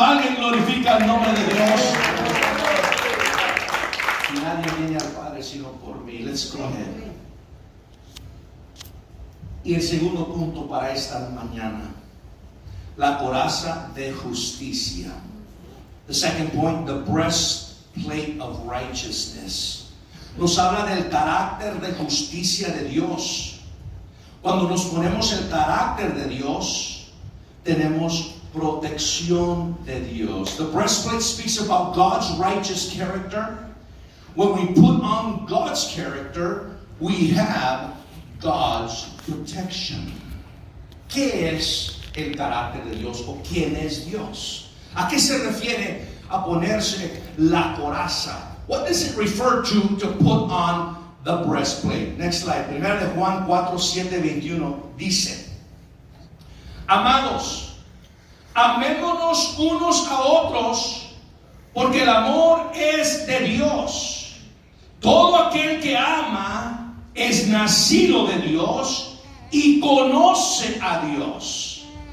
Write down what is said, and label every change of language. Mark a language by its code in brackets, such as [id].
[es] Alguien glorifica el nombre de Dios. Nadie viene al Padre sino por mí. [en] Let's go ahead. [es] Y el segundo punto para esta mañana, la coraza de justicia. [en] The second point, the breastplate of righteousness. [es] Nos habla del carácter de justicia de Dios. Cuando nos ponemos el carácter de Dios, tenemos protección de Dios. [en] The breastplate speaks about God's righteous character. When we put on God's character, we have God's protection. [es] ¿Qué es el carácter de Dios o quién es Dios? ¿A qué se refiere a ponerse la coraza? [en] What does it refer to put on the breastplate? Next slide. [es] 1 de Juan 4:7-21 dice: amados, amémonos unos a otros, porque el amor es de Dios. Todo aquel que ama es nacido de Dios y conoce a Dios.